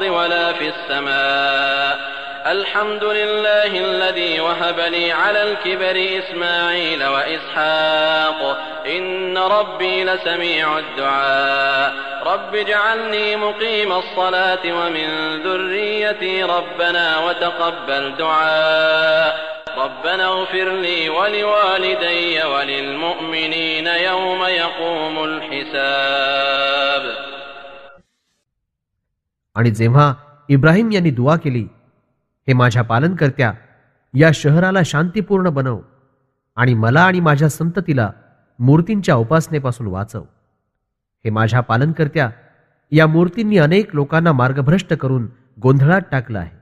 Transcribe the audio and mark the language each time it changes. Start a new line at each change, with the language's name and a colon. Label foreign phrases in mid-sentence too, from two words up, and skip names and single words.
Arabic: ولا في السماء الحمد لله الذي وهب لي على الكبر إسماعيل وإسحاق إن ربي لسميع الدعاء رب اجعلني مقيم الصلاة ومن ذريتي ربنا وتقبل دعاء ربنا اغفر لي ولوالدي وللمؤمنين يوم يقوم الحساب.
Marathi: आणि जेव्हा इब्राहिम यांनी दुआ केली, हे माझ्या पालनकर्त्या, या शहराला शांतीपूर्ण बनव आणि मला आणि माझ्या संततीला मूर्तींच्या उपासनेपासून वाचव. हे माझ्या पालनकर्त्या, या मूर्तींनी अनेक लोकांना मार्गभ्रष्ट करून गोंधळात टाकलं आहे.